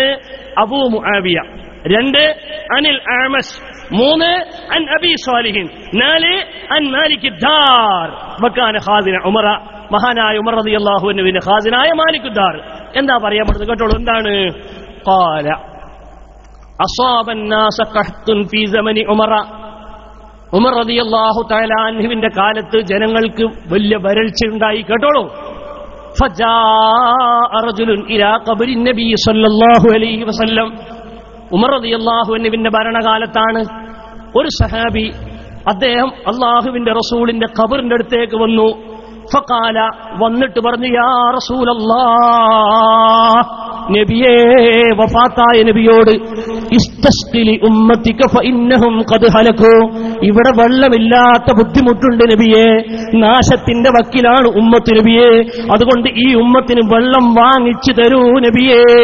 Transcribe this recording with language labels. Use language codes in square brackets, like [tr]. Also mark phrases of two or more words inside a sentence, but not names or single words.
[ar] أبو معاوية 2 عن الأعمش 3 عن أبي صالح 4 عن مالك الدار وكان خازن عمر, [ml] മഹാനായ ഉമർ റളിയല്ലാഹു അൻഹുവിന്റെ ഖാസിനായ മാലിക് ദാർ. എന്താ പറയാൻ പറ്റുന്നത് കേട്ടോളൂ. എന്താണ്? [ar] قال أصاب الناس قحط في زمن عمر, [ml] ഉമർ [ar] رضي الله تعالى عنه [ml] കാലത്ത് ജനങ്ങൾക്ക് വലിയ വരൾച്ച ഉണ്ടായി. കേട്ടോളൂ. [ar] فجاء رجل الى قبر النبي صلى الله عليه وسلم, [ml] ഉമർ [ar] رضي الله عنه [ml] ഭരണകാലത്താണ്. ഒരു സഹാബി അദ്ദേഹം അല്ലാഹുവിന്റെ റസൂലിന്റെ ഖബറിന്റെ അടുത്തേക്ക് വന്നു. ഫഖാല, വന്നിട്ട് പറഞ്ഞു, [ar] يا رسول الله, [ml] നബിയേ, വഫാത്തായ നബിയോട്, [ar] استسق لأمتك فإنهم قد هلكوا, [ml] ഇവിടെ വെള്ളമില്ലാത്ത ബുദ്ധിമുട്ടുണ്ട് നബിയേ, നാശത്തിന്റെ വക്കിലാണ് ഉമ്മത്ത് നബിയേ, അതുകൊണ്ട് ഈ ഉമ്മത്തിന് വെള്ളം വാങ്ങിച്ചു തരൂ നബിയേ